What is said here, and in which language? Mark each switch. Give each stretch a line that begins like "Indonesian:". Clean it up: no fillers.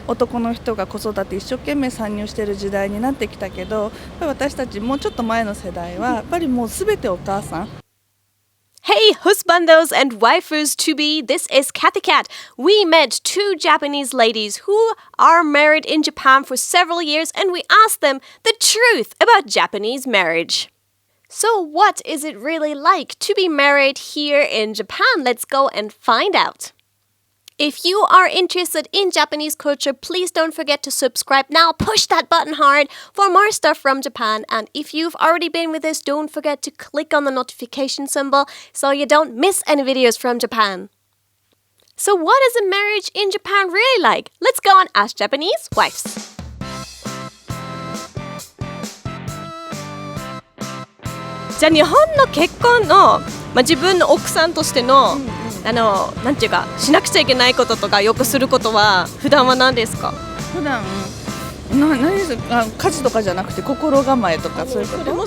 Japanese: 男の人が子育て一生懸命参入している時代になってきたけど、やっぱり私たちもうちょっと前の世代はやっぱりもう全てお母さん。
English: Hey, husbandos and waifus to be, this is Kathy Cat. We met two Japanese ladies who are married in Japan for several years and we asked them the truth about Japanese marriage. So what is it really like to be married here in Japan? Let's go and find out. If you are interested in Japanese culture, please don't forget to subscribe now. Push that button hard for more stuff from Japan. And if you've already been with us, don't forget to click on the notification symbol so you don't miss any videos from Japan. So what is a marriage in Japan really like? Let's go and ask Japanese wives.
Japanese: じゃあ日本の結婚の、自分の奥さんとしての、なんていうかしなくちゃいけないこととかよくすることは普段は何ですか？普段何ですか？家事とかじゃなくて心構えとかそういうこと？